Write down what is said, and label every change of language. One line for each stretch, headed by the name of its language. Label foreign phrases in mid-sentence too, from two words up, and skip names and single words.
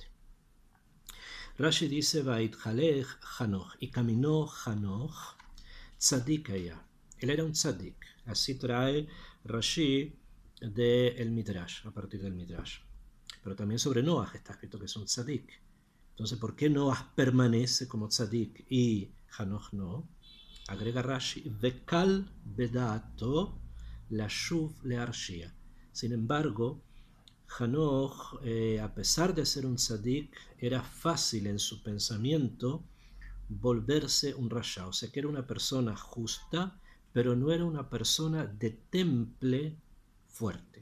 Spanish: Rashi dice,
Hebrew: ויתהלך חנוך,
Spanish: y caminó Hanoch,
Hebrew: צדיק היה.
Spanish: Él era un tzadik. Así trae Rashi del Midrash, a partir del Midrash. Pero también sobre Noach está escrito que es un tzadik. Entonces, ¿por qué Noach permanece como tzadik y Hanoch no?
Hebrew: Agrega Rashi, וקל בדעתו לשוב להרשיע.
Spanish: Sin embargo, Hanoch, a pesar de ser un tzadik, era fácil en su pensamiento volverse un rasha, o sea que era una persona justa, pero no era una persona de temple fuerte.